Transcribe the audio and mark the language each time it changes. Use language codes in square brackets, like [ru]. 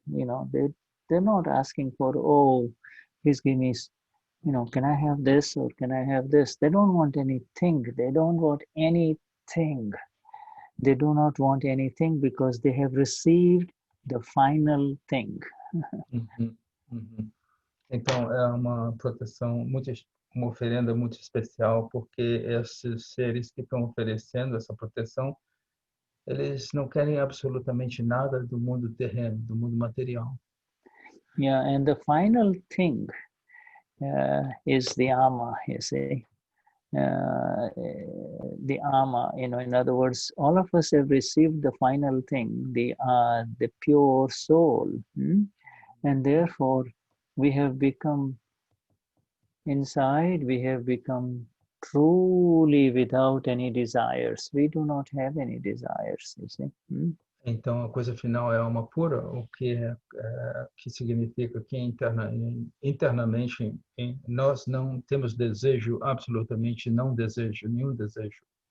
[en] They're not asking for, please give me, can I have this or can I have this? They don't want anything. They don't want anything. They do not want anything because they have received the final thing. [pt] Então, é uma proteção, uma oferenda muito especial, porque esses seres que estão oferecendo essa proteção, eles não querem absolutamente nada do mundo terreno, do mundo material. [en] Yeah, and the final thing is the ama, you see. The ama, in other words, all of us have received the final thing, the pure soul, and therefore we have become inside. We have become truly without any desires. We do not have any desires, you see. [pt] Então, a coisa final é a alma pura, o que significa que internamente nós não temos desejo, absolutamente não desejo, nenhum desejo.